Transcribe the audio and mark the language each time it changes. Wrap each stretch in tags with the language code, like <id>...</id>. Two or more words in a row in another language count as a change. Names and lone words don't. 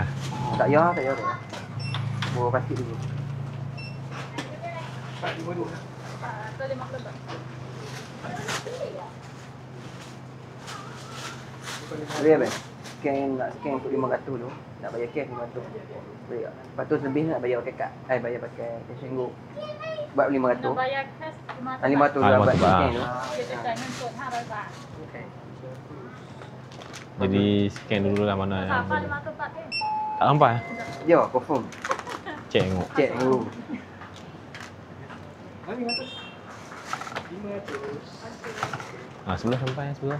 <ms>Tak payah, tak payah. Bawa plastik dulu. Boleh apa? Nak scan untuk 500 dulu. Nak bayar cash 500. Boleh tak? Lepas tu lebih nak bayar pakai kad. Bayar pakai</ms> <en>cash and go.</en> <ms>Sebab 500. bayar cash 500 500 Ah, dapat 500 baht. scan tu.</ms> <th>Kita จ่ายเงินสด500 บาท</th> <ms>Okay. Jadi scan dulu lah mana yang</ms> <th>3,500 บาทเอง</th> <ms>tak nampak. Ya, confirm. Cek tengok. Check dulu. Sebelah sampai sebelah.</ms>